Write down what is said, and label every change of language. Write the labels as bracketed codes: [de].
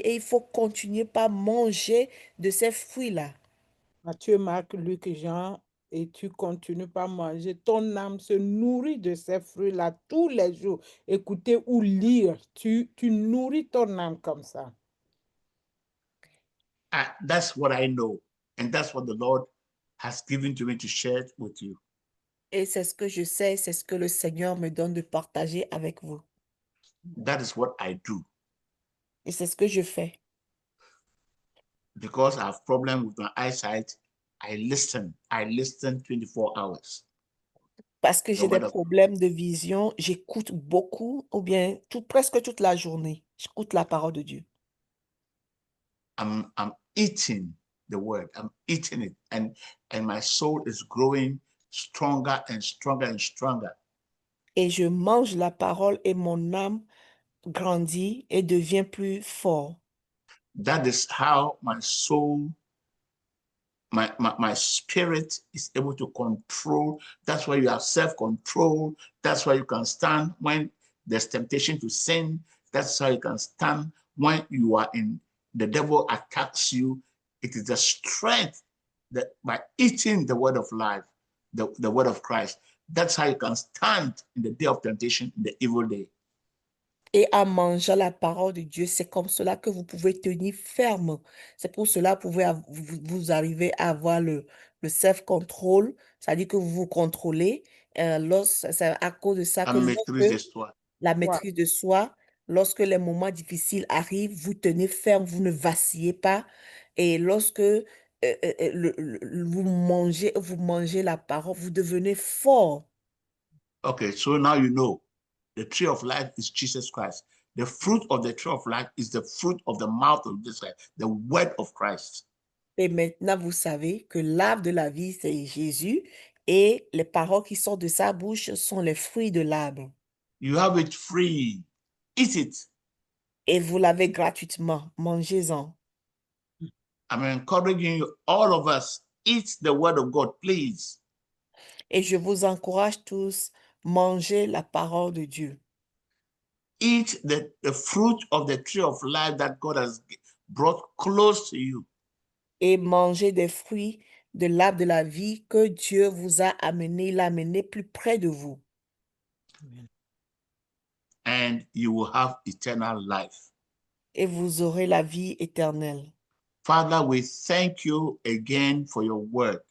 [fr] Et il faut continuer par manger de ces fruits-là. Matthieu, Marc, Luc, Jean, et tu continues par manger. Ton âme se nourrit de ces fruits-là tous les jours. Écouter ou lire, tu nourris ton âme comme ça. [en] That's what I know. And that's what the Lord has given to me to share with you. [fr] Et c'est ce que je sais, c'est ce que le Seigneur me donne de partager avec vous. [en] That is what I do. [fr] Et c'est ce que je fais. [en] Because I have problem with my eyesight, I listen 24 hours. [fr] Parce que j'ai [en] The [fr] des [en] word of- [fr] problèmes de vision, j'écoute beaucoup, ou bien presque toute la journée, j'écoute la parole de Dieu. [en] I'm eating the word. I'm eating it, and my soul is growing stronger and stronger and stronger. [fr] Et je mange la parole et mon âme grandit et devient plus fort. [en] That is how my soul, my spirit is able to control. That's why you have self-control. That's why you can stand when there's temptation to sin. That's how you can stand when you are the devil attacks you. It is the strength that by eating the word of life, the word of Christ, that's how you can stand in the day of temptation, in the evil day. [fr] Et en mangeant la parole de Dieu, c'est comme cela que vous pouvez tenir ferme. C'est pour cela que vous arrivez à avoir le self-control, c'est-à-dire que vous vous contrôlez. C'est à cause de ça que La maîtrise de soi. la maîtrise de soi, lorsque les moments difficiles arrivent, vous tenez ferme, vous ne vacillez pas. Et lorsque vous mangez la parole, vous devenez fort. [en] Okay, so now you know the tree of life is Jesus Christ. The fruit of the tree of life is the fruit of the mouth of Jesus Christ, the word of Christ. [fr] Et maintenant, vous savez que l'arbre de la vie, c'est Jésus. Et les paroles qui sortent de sa bouche sont les fruits de l'arbre. [en] You have it free. Eat it. [fr] Et vous l'avez gratuitement. Mangez-en. [en] I'm encouraging you, all of us, eat the word of God, please. [fr] Et je vous encourage tous, mangez la parole de Dieu. [en] Eat the fruit of the tree of life that God has brought close to you. [fr] Et mangez des fruits de l'arbre de la vie que Dieu vous a amené, l'a amené plus près de vous. [en] And you will have eternal life. [fr] Et vous aurez la vie éternelle. [en] Father, we thank you again for your word.